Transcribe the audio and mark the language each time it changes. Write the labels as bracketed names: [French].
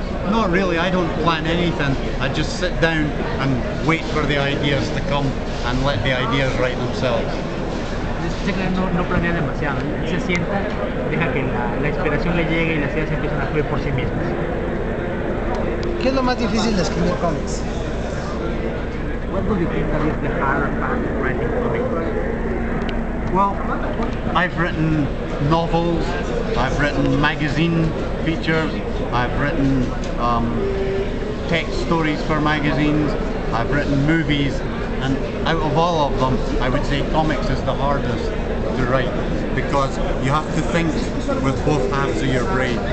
[English] Not really, I don't plan anything. I just sit down and wait for the ideas to come and let the ideas write themselves. [Spanish] No planea demasiado, él se sienta, deja que la inspiración le llegue y las ideas empiezan a fluir por sí mismas. ¿Qué es lo más difícil de escribir cómics? [English] What do you think that is the hardest part of writing comics? Well, I've written novels, I've written magazine features, I've written text stories for magazines, I've written movies, and out of all of them, I would say comics is the hardest to write because you have to think with both halves of your brain.